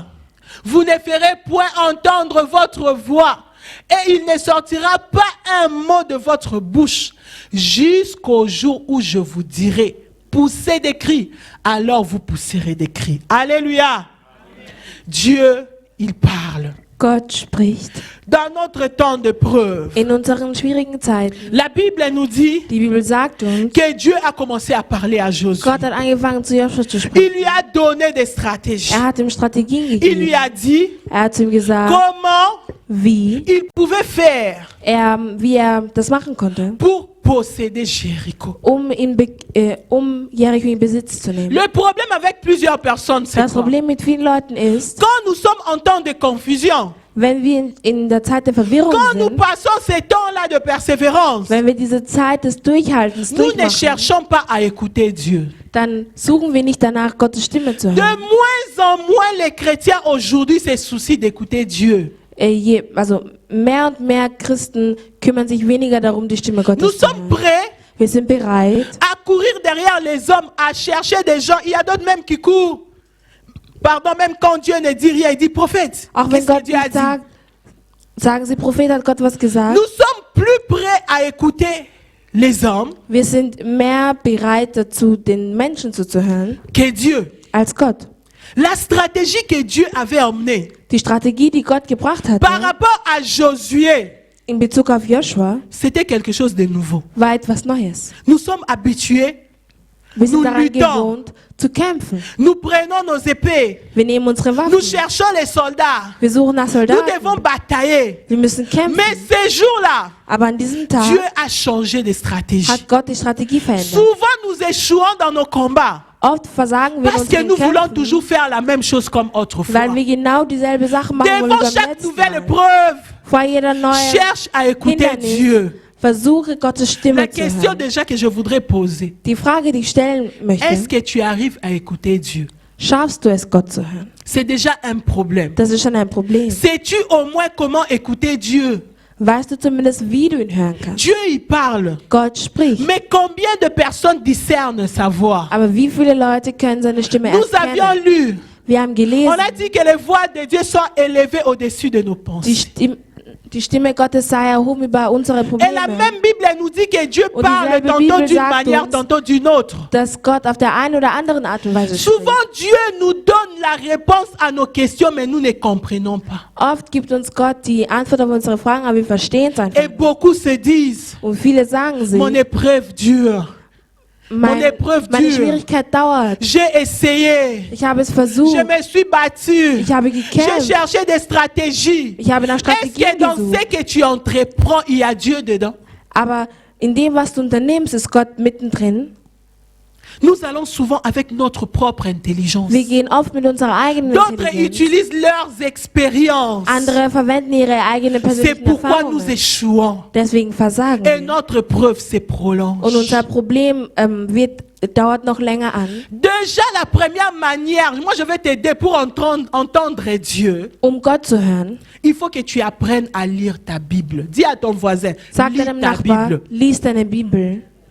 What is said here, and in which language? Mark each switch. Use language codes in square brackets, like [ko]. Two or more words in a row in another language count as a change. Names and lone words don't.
[fr] Vous ne ferez point entendre votre voix. Et il ne sortira pas un mot de votre bouche jusqu'au jour où je vous dirai, poussez des cris, alors vous pousserez des cris. Alléluia. Amen. Dieu, il parle. [de] Gott spricht. [fr] Dans notre temps de preuve, [de] in unseren schwierigen Zeiten, [fr] la Bible nous dit [de] die Bibel sagt uns, [fr] que Dieu a commencé à parler à Josué. [de] Gott hat angefangen zu Joshua zu sprechen. [fr] Il lui a donné des stratégies. [de] Hat ihm Strategien [fr] Il [de] gegeben. [fr] lui a dit [de] Hat zu ihm gesagt, [fr] comment [de] wie [fr] il pouvait faire [de] wie das machen konnte, [fr] pour posséder Jéricho. [de] Jericho in Besitz zu nehmen. [fr] Le problème avec plusieurs personnes, c'est [de] Das Problem mit vielen Leuten ist, [fr] quand nous sommes en temps de confusion, [de] wenn wir in der Zeit der Verwirrung [fr] quand nous [de] sind, [fr] passons ces temps-là de persévérance, [de] wenn wir diese Zeit des Durchhaltens [fr] nous ne [de] durchmachen, [fr] cherchons pas à écouter Dieu. [de] dann suchen wir nicht danach, Gottes Stimme zu [fr] De [de] hören. [fr] moins en moins les chrétiens aujourd'hui se soucient d'écouter Dieu. [de] Also mehr und mehr Christen kümmern sich weniger darum, die Stimme [fr] Nous [de] Gottes zu [fr] sommes [de] hören. [fr] prêts [de] Wir sind bereit, [fr] à courir derrière les hommes, à chercher des gens. Il y a d'autres même qui courent. Pardon, même quand Dieu ne dit rien, il dit prophète. [de] auch wenn [fr] Qu'est-ce que [de] Gott [fr] Dieu a [de] nicht [fr] dit? [de] sagt, sagen sie, Prophet, hat Gott was gesagt? [fr] Nous sommes plus prêts à écouter les hommes [de] Wir sind mehr bereit dazu, den Menschen zuzuhören, [fr] que Dieu. [de] als Gott. [fr] La stratégie que Dieu avait emmenée [de] Die Strategie, die Gott gebracht hat, [fr] par rapport à Josué, [de] in Bezug auf Joshua, [fr] c'était quelque chose de nouveau. [de] war etwas Neues. [fr] Nous sommes habitués, [de] Wir sind [fr] Nous [de] daran [fr] luttons. [de] gewohnt, zu kämpfen. [fr] nous prenons nos épées, [de] Wir nehmen unsere [fr] nous [de] Waffen. [fr] cherchons les soldats, [de] Wir suchen nach [fr] nous [de] Soldaten. [fr] devons batailler. [de] Wir müssen kämpfen. [fr] Mais ces jours-là, [de] Aber an diesem Tag [fr] Dieu a changé de stratégie. [de] hat Gott die Strategie verändert. [fr] Souvent, nous échouons dans nos combats [de] Oft versagen wir in [fr] parce que [de] unseren [fr] nous voulons [de] Kämpfen, [fr] toujours faire la même chose comme autrefois. [de] weil wir genau dieselbe Sache machen wollen wie [fr] Devant [de] beim [fr] chaque [de] letzten [fr] nouvelle [de] Mal. [fr] épreuve, [de] Vor jeder neuen [fr] cherche à écouter [de] Hindernis [fr] Dieu. [de] versuche Gottes [fr] La [de] Stimme zu [fr] question [de] hören. [fr] déjà que je voudrais poser, [de] Die Frage, die ich stellen möchte, [fr] est-ce que tu arrives à écouter Dieu? [de] schaffst du es, Gott zu hören? [fr] C'est déjà un problème. [de] Das ist schon ein Problem. [fr] Sais-tu au moins comment écouter Dieu? [de] Weißt du zumindest, wie du ihn hören kannst? [fr] Dieu, il parle. [de] Gott spricht. [fr] Mais combien de personnes discernent sa voix? [de] Aber wie viele Leute können seine Stimme [fr] Nous avions [de] erkennen? [fr] lu, [de] Wir haben [fr] on [de] gelesen, [fr] a dit que les voix de Dieu sont élevées au-dessus de nos pensées. [de] die Stimme Gottes sei erhoben über unsere [fr] Et la [de] Probleme. [fr] même Bible nous dit que Dieu [de] Und [fr] parle [de] dieselbe [fr] tantôt [de] Bibel [fr] d'une [de] sagt [fr] manière, [de] uns, [fr] tantôt d'une autre. [de] Dass Gott auf der einen oder anderen Art und Weise spricht. [fr] Souvent, Dieu nous donne la réponse à nos questions, mais nous ne comprenons pas. [de] Oft gibt uns Gott die Antwort auf unsere Fragen, aber wir verstehen es einfach [fr] Et [de] nicht. [fr] beaucoup se disent, [de] Und viele sagen [fr] mon [de] sich, [fr] épreuve dure. Mon épreuve [de] meine [fr] dure. [de] Schwierigkeit dauert. [fr] J'ai essayé. [de] Ich habe es versucht. [fr] Je me suis battu. [de] Ich habe [fr] J'ai [de] gekämpft. [fr] cherché des stratégies. [de] Ich habe nach [fr] Est-ce [de] Strategien [fr] que dans [de] gesucht. [fr] ce que tu entreprends, il y a Dieu dedans? [de] Aber in dem, was du unternimmst, ist Gott mittendrin. [fr] Nous allons souvent avec notre propre intelligence. [de] Wir gehen oft mit unserer eigenen [fr] D'autres [de] Intelligenz. [fr] utilisent leurs expériences. [de] Andere verwenden ihre eigenen [fr] C'est [de] persönlichen [fr] pourquoi nous [de] Erfahrungen. [fr] échouons. [de] Deswegen versagen [fr] Et [de] wir. [fr] notre preuve se prolonge. [de] Und unser Problem dauert noch länger an. [fr] Déjà la première manière, moi je vais t'aider pour entendre Dieu. [de] Gott zu hören, [fr] Il faut que tu apprennes à lire ta Bible. Dis à ton voisin, [de] sag [fr] lis [de] deinem [fr] ta [de] Nachbar, [fr] Bible. [de] lies deine Bibel.